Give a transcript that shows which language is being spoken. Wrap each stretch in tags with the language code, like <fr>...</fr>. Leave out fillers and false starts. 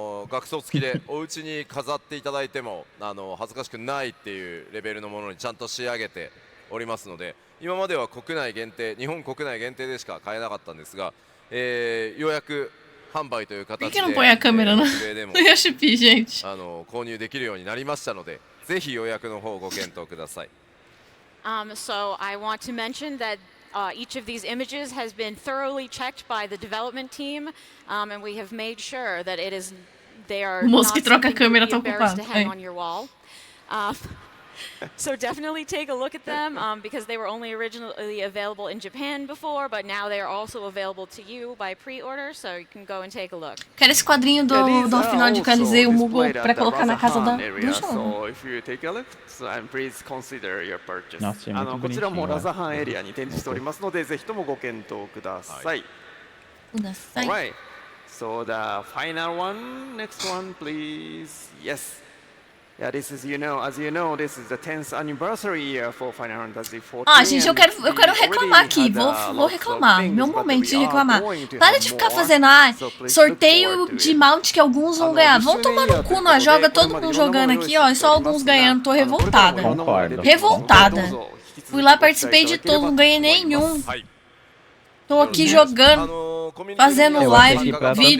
<ja>額装付きでお家に飾っていただいても恥ずかしくないっていうレベルのものにちゃんと仕上げておりますので、今までは国内限定、日本国内限定でしか買えなかったんですが、予約販売という形で</ja> <pt>Por que não põe a câmera no Yoshipi, gente?</pt> <ja>購入できるようになりましたので、ぜひ予約の方ご検討ください。</ja> <en>So I want to mention that each of these images has been thoroughly checked by the development team, and we have made sure that they are not something to be embarrassed to hang on your wall. So definitely take a look at them because they were only originally available in Japan before, but now they are also available to you by pre-order, so you can go and take a look.</en> <pt>Quero esse quadrinho do final de Calizei, o Mugo, pra colocar na casa do João.</pt> <en>So if you take a look, please consider your purchase.</en> <ja>こちらもラザハンエリアに展示しておりますので、ぜひともご検討ください。</ja> <en>Alright, so the final one, next one, please. Yes. Yeah, this is, as you know, this is the 10th anniversary year for Final Fantasy XIV.</en> <pt>Ah, gente, eu quero reclamar aqui. Vou reclamar. Meu momento de reclamar. Para de ficar fazendo, sorteio de mount que alguns vão ganhar. Vão tomar no cu, nós joga todo mundo jogando aqui, ó, e só alguns ganhando. Tô revoltada. Concordo. Revoltada. Fui lá, participei de todos, não ganhei nenhum. Tô aqui jogando, fazendo live, vídeo.</pt>